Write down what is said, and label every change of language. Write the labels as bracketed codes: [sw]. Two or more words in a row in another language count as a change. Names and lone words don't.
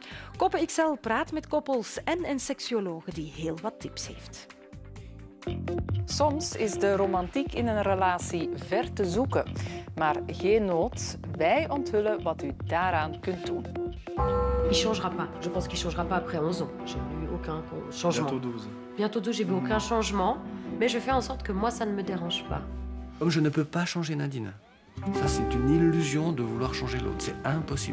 [nl] Koppen XL praat met koppels en een seksuologe die heel wat tips heeft. Soms is de romantiek in een relatie ver te zoeken. Maar geen nood, wij onthullen wat u daaraan kunt doen. [fr] Il changera pas. Je pense qu'il changera pas après 11 ans. J'ai vu aucun changement. Bientôt 12. Bientôt 12, j'ai vu aucun changement. Mais je fais en sorte que moi, ça ne me dérange pas. Comme je ne peux pas changer Nadine. Ça, c'est une illusion de vouloir changer l'autre. C'est impossible.